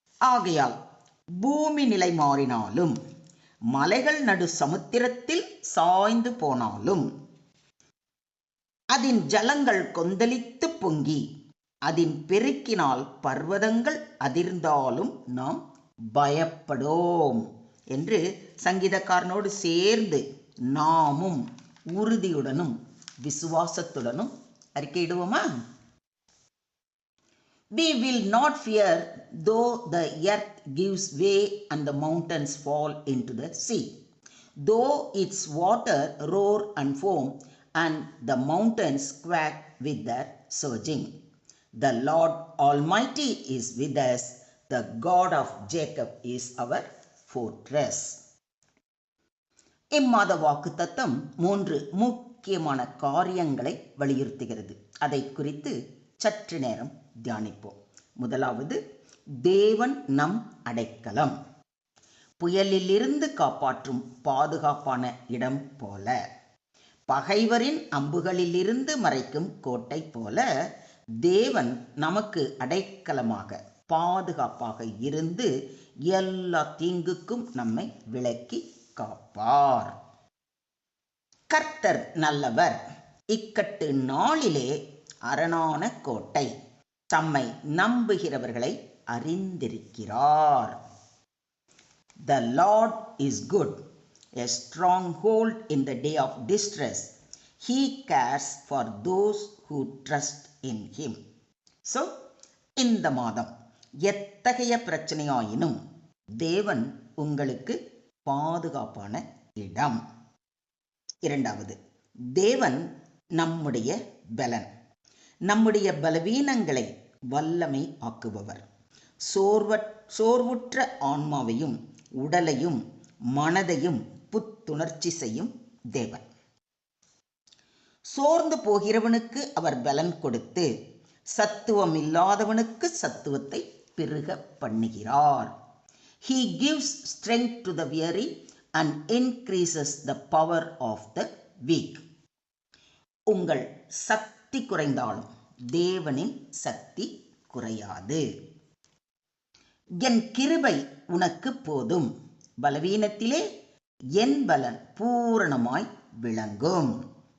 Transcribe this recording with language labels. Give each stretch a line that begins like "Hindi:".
Tamil: ஆகையால் பூமி நிலை மாறினாலும், மலைகள் நடு சமுத்திரத்தில் சாய்ந்து போனாலும், அதன் ஜலங்கள் கொந்தளித்து பொங்கி அதன் பெருக்கினால் பர்வதங்கள் அதிர்ந்தாலும் நாம் பயப்படோம் என்று சங்கீதக்காரனோடு சேர்ந்து நாமும் உறுதியுடனும் விசுவாசத்துடனும் அறிக்கையிடுவோமா?
English: We will not fear though the earth gives way and the mountains fall into the sea, though its water roar and foam and the mountains quake with their surging. The Lord Almighty is with us, the God of Jacob is our fortress.
Tamil: இம்மாத வாக்குத்தத்தம் 3 முக்கியமான காரியங்களை வலியுறுத்துகிறது. அதை குறித்து சற்று நேரம் தியானிப்போம். முதலாவது, தேவன் நம் அடைக்கலம், புயலிலிருந்து காப்பாற்றும் பாதுகாப்பான இடம் போல, பகைவரின் அம்புகளிலிருந்து மறைக்கும் கோட்டை போல தேவன் நமக்கு அடைக்கலமாக பாதுகாப்பாக இருந்து எல்லா தீங்குக்கும் நம்மை விலக்கி காப்பார். கர்த்தர் நல்லவர், இக்கட்டு நாளிலே அரணான கோட்டை, தம்மை நம்புகிறவர்களை அறிந்திருக்கிறார்.
English: The Lord is good, a stronghold in the day of distress. He cares for those who trust in him. So,
Tamil: இந்த மாதம் எத்தகைய பிரச்சனையாயினும் தேவன் உங்களுக்கு பாதுகாப்பான இடம். இரண்டாவது, தேவன் நம்முடைய பலன். நம்முடைய பலவீனங்களை வல்லமை ஆக்குபவர். சோர்வுற்ற ஆன்மாவையும் உடலையும் மனதையும் புத்துணர்ச்சி செய்யும் தேவன். சோர்ந்து போகிறவனுக்கு அவர் பலன் கொடுத்து சத்துவம் இல்லாதவனுக்கு சத்துவத்தை பெருக பண்ணுகிறார்.
English: He gives strength to the weary and increases the power of the weak.
Tamil: உங்கள் சக்தி குறைந்தாலும் தேவனின் சக்தி குறையாது. என் கிருபை உனக்கு போதும், பலவீனத்திலே என் பலன் பூரணமாய் விளங்கும்.